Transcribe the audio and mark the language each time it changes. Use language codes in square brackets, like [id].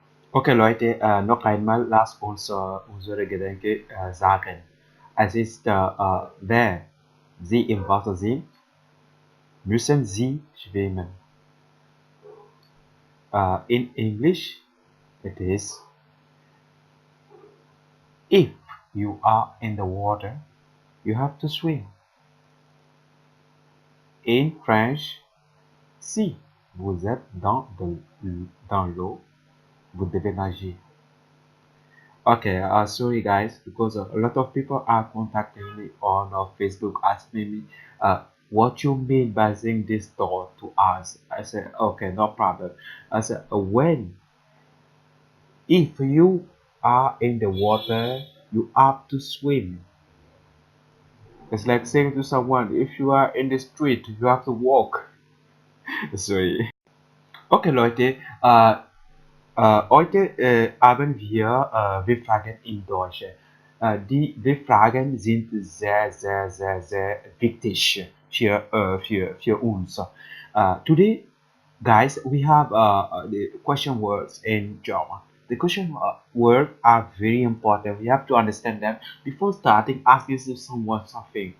[de] Okay, Leute, noch einmal lasst uns unsere Gedanken sagen. Es ist, wer Sie im Wasser sind, müssen Sie schwimmen. [en] In English, it is, if you are in the water, you have to swim. In French, [fr] si vous êtes dans l'eau, vous devez nager. [en] Okay, sorry guys, because a lot of people are contacting me on Facebook asking me what you mean by saying this thought to us. I said, okay, no problem. I said, when, if you are in the water, you have to swim. It's like saying to someone, if you are in the street, you have to walk. Sorry. [de] Okay, Leute, heute haben wir W Fragen in Deutsch. Die W-Fragen sind sehr wichtig für uns. [en] Today, guys, we have the question words in German. The question words are very important. We have to understand them before starting asking someone something.